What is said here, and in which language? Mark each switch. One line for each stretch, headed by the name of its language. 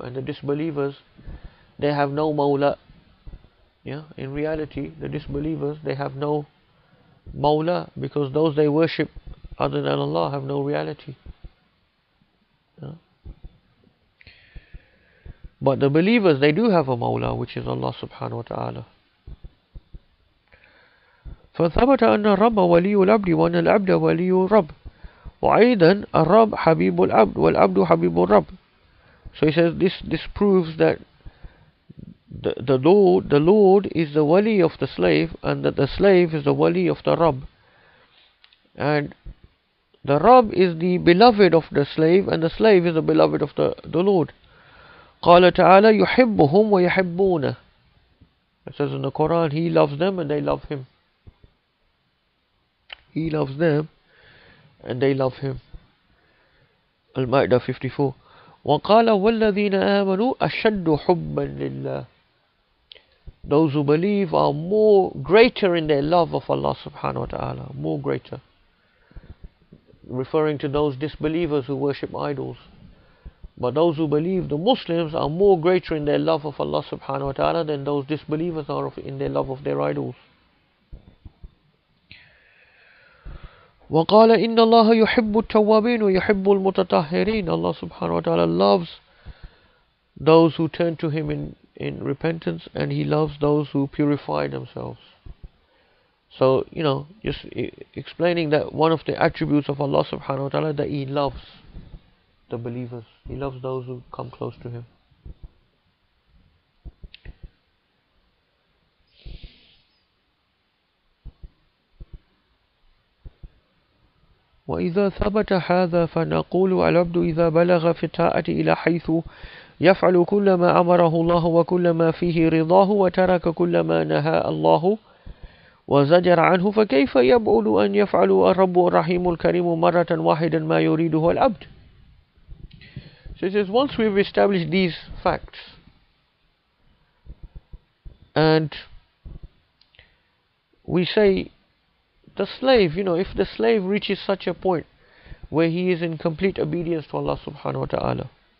English: And the disbelievers, they have no Mawla. In reality, the disbelievers, they have no Mawla, because those they worship other than Allah have no reality. But the believers, they do have a Mawla, which is Allah subhanahu wa ta'ala.
Arabic: فثبت أن الرب ولي العبد وأن العبد ولي الرب وأيضا الرب حبيب العبد والعبد حبيب الرب.
English: So he says this proves that the Lord is the wali of the slave, and that the slave is the wali of the Rabb. And the Rabb is the beloved of the slave, and the slave is the beloved of the Lord.
Arabic: قال تعالى يحبهم ويحبونه.
English: It says in the Quran, He loves them and they love Him. He loves them and they love Him. Al-Ma'idah 54.
Arabic: وقال والذين آمنوا أشد حبا لله.
English: Those who believe are more greater in their love of Allah subhanahu wa ta'ala. More greater. Referring to those disbelievers who worship idols. But those who believe, the Muslims, are more greater in their love of Allah subhanahu wa ta'ala than those disbelievers are in their love of their idols.
Arabic: وقال إن الله يحب التوابين ويحب المتطهرين.
English: Allah subhanahu wa ta'ala loves those who turn to Him in repentance, and He loves those who purify themselves. So, just explaining that one of the attributes of Allah subhanahu wa ta'ala, that He loves the believers. He loves those who come close to Him.
Arabic: وإذا ثبت هذا فنقول العبد إذا بلغ في الطاعة إلى حيث يفعل كل ما أمره الله وكل ما فيه رضاه وترك كل ما نهى الله وزجر عنه فكيف يبعد أن يفعل الرب الرحيم الكريم مرة واحدا ما يريده العبد.
English: So it says, once we've established these facts, and we say the slave, if the slave reaches such a point where he is in complete obedience to Allah subhanahu wa ta'ala,